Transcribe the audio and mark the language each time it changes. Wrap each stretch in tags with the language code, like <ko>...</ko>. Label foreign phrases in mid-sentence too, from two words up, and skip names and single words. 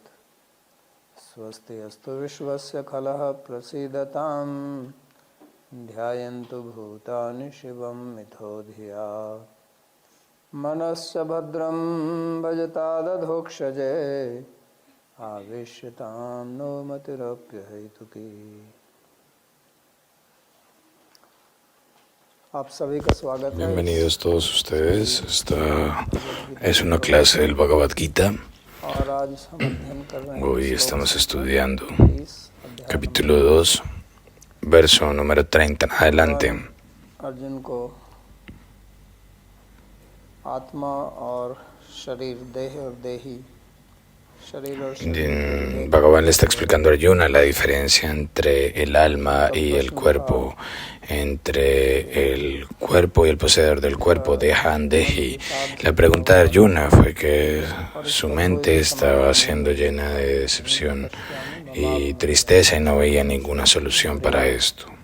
<sa>स्वस्ति अस्तु विश्वस्य खलः प्रसीदताम् ध्यायन्तु भूतानि शिवं मिथो धिया। मनस्य भद्रं भजतादधोक्षजे आवेश्यतां नो मतिरप्यहेतुकी।</sa> <hi>आप सभी का स्वागत है।</hi> <es>Bienvenidos todos ustedes. Esta es una clase del Bhagavad Gita.</es> <hi>और आज हम अध्ययन कर रहे हैं</hi> <es>Hoy estamos estudiando capítulo 2, verso número 30 en adelante.</es> <hi>अर्जुन को आत्मा और शरीर, देह और देही, शरीर और शरीर।</hi> <es>Bhagavan le está explicando a Arjuna la diferencia entre el alma y el cuerpo, entre el cuerpo y el poseedor del cuerpo, Dehan Dehi. La pregunta de Arjuna fue que su mente estaba siendo llena de decepción y tristeza y no veía ninguna solución para esto.</es>